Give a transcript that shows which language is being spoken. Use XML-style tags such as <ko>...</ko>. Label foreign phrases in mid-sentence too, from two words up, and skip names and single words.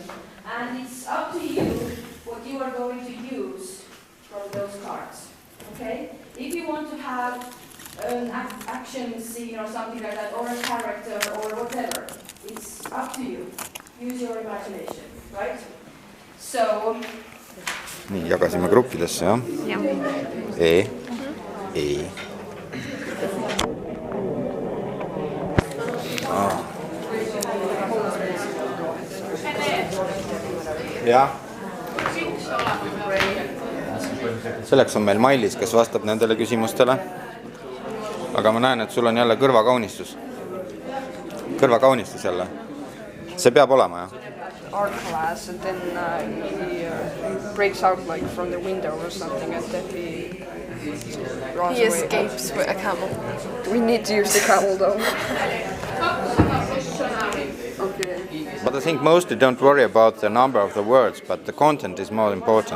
<en>And it's up to you what you are going to use from those cards. Okay? If you want to have an action scene or something like that, or a character or whatever, it's up to you. Use your imagination, right? So.</en> <et>Nii, jagasime gruppidesse, jah? E. E. Jah. Selleks on meil Mailis, kes vastab nendele küsimustele. Aga ma näen, et sul on jälle kõrvakaunistus. Kõrvakaunistus jälle. See peab olema, jah?</et> <en>Art class, and then he breaks out like from the window or something, and then he escapes with a camel. We need to use the camel though. Okay. But I think mostly don't worry about the number of the words, but the content is more important.</en>